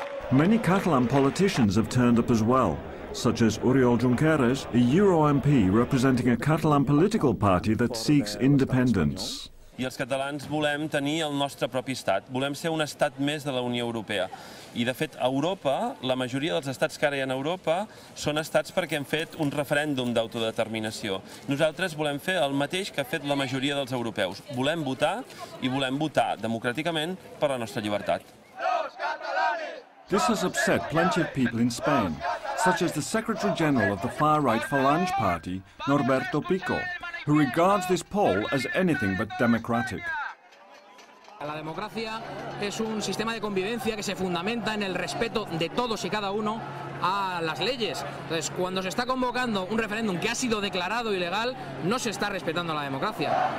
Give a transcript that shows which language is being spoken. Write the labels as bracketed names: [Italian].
[English] Many Catalan politicians have turned up as well, such as Oriol Junqueras, a Euro MP representing a Catalan political party that seeks independence. [Catalan] I els catalans volem tenir el nostre propi estat, volem ser un estat més de la Unió Europea. I de fet, a Europa, la majoria dels estats que ara hi ha a Europa són estats perquè han fet un referèndum d'autodeterminació. Nosaltres volem fer el mateix que ha fet la majoria dels europeus. Volem votar i volem votar democràticament per la nostra llibertat. [English] This has upset plenty of people in Spain, such as the Secretary General of the far-right Falange Party, Norberto Pico, who regards this poll as anything but democratic. [Spanish] La democracia es un sistema de convivencia que se fundamenta en el respeto de todos y cada uno a las leyes. Entonces, cuando se está convocando un referéndum que ha sido declarado ilegal, no se está respetando la democracia.